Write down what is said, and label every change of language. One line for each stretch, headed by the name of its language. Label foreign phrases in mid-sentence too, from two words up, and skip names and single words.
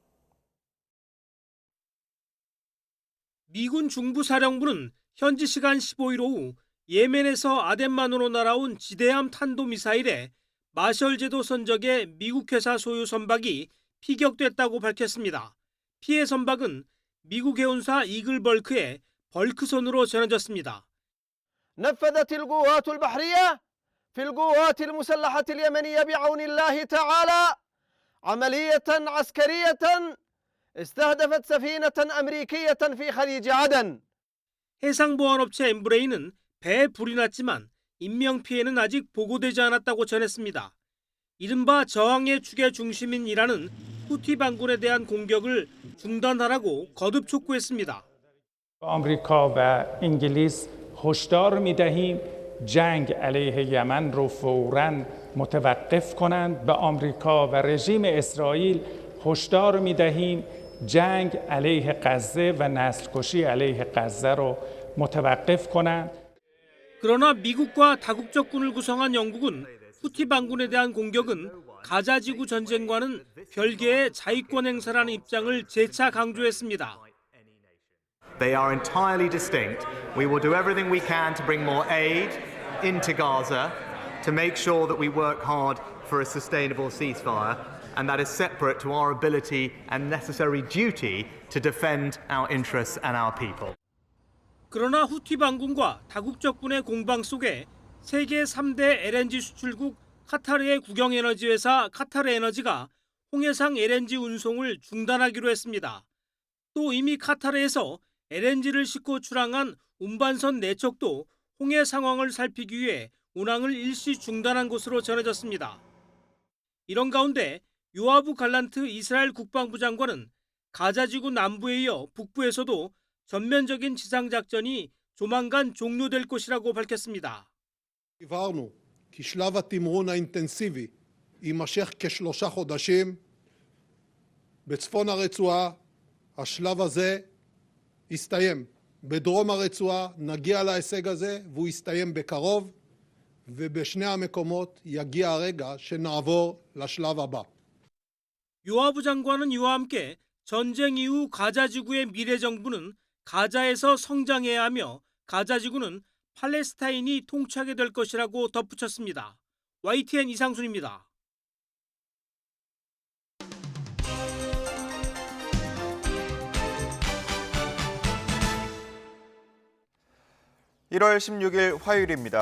Korean: 미군 중부사령부는 현지 시간 15일 오후 예멘에서 아덴만으로 날아온 지대함 탄도미사일에 마셜 제도 선적의 미국 회사 소유 선박이 피격됐다고 밝혔습니다. 피해 선박은 미국 해운사 이글벌크의 벌크선으로 전해졌습니다.
Arabic: نفذت القوات البحرية في القوات المسلحة اليمنية بعون الله تعالى عملية عسكرية استهدفت سفينة أمريكية في خليج عدن.
Korean: 해상보안업체 엠브레이는 배에 불이 났지만 인명피해는 아직 보고되지 않았다고 전했습니다. 이른바 저항의 축의 중심인 이란은 후티 반군에 대한 공격을 중단하라고 거듭 촉구했습니다.
Persian: آمریکا و انگلیس هشدار می‌دهیم جنگ علیه یمن رو فوراً متوقف کنند. به آمریکا و رژیم اسرائیل هشدار می‌دهیم جنگ علیه غزه و نسل‌کشی علیه غزه رو متوقف کنند.
Korean: 그러나 미국과 다국적군을 구성한 영국은 후티 반군에 대한 공격은 가자지구 전쟁과는 별개의 자위권 행사라는 입장을 재차 강조했습니다.
English: They are entirely distinct. We will do everything we can to bring more aid into Gaza to make sure that we work hard for a sustainable ceasefire, and that is separate to our ability and necessary duty to defend our interests and our people.
Korean: 그러나 후티 반군과 다국적군의 공방 속에 세계 3대 LNG 수출국 카타르의 국영에너지 회사 카타르에너지가 홍해상 LNG 운송을 중단하기로 했습니다. 또 이미 카타르에서 LNG를 싣고 출항한 운반선 4척도 홍해 상황을 살피기 위해 운항을 일시 중단한 것으로 전해졌습니다. 이런 가운데 요아브 갈란트 이스라엘 국방부 장관은 가자지구 남부에 이어 북부에서도 전면적인 지상작전이 조만간 종료될 것이라고 밝혔습니다.
Hebrew: הבהרנו כי שלב התמרון האינטנסיבי יימשך כ3 חודשים. בצפון הרצועה השלב הזה יסתיים. בדרום הרצועה נגיע להישג הזה והוא יסתיים בקרוב, ובשני המקומות יגיע הרגע שנעבור לשלב הבא.
Korean: 요아브 장관은 이와 함께 전쟁 이후 가자지구의 미래 정부는 가자에서 성장해야 하며 가자지구는 팔레스타인이 통치하게 될 것이라고 덧붙였습니다. YTN 이상순입니다. (1월 16일) 화요일입니다.